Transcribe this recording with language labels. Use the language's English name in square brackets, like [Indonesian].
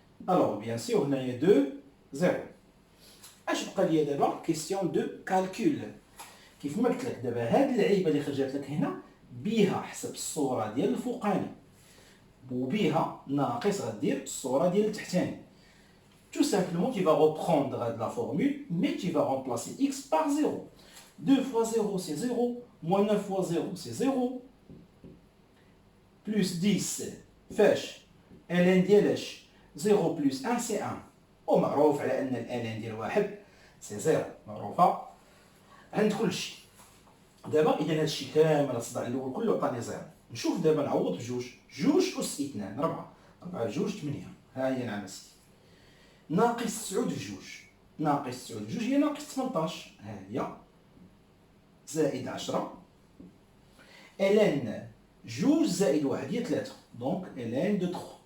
[Arabic] الوغ بيان سور هنايا 2 0. اش بقى ليا دابا؟ كيسيون دو كالكول. كيف ما قلت لك دابا هاد اللعيبه اللي خرجت لك هنا بها حسب الصوره ديال الفوقاني وبها ناقص غدير الصوره ديال التحتاني. [French] Tout simplement, tu vas reprendre la formule, mais tu vas remplacer x par 0. 2 fois 0, c'est 0. Moins 9 fois 0, c'est 0. Plus 10, fèche. ln [Arabic] ديالاش [French] 0 plus 1, c'est 1. [Arabic] ومعروف على ان الان ديال واحد سي زيرو، معروفه عند كل شيء. دابا اذا هادشي كامل الصداع الاول كله عطاني زيرو، نشوف دابا نعوض بجوج، جوج اس 2 4، 4 بجوج 8، ها هي نعم ستي، ناقص 9 بجوج، ناقص 9 بجوج هي ناقص 18، ها هي زائد 10 الان جوج زائد واحد هي 3، دونك الان دو 3.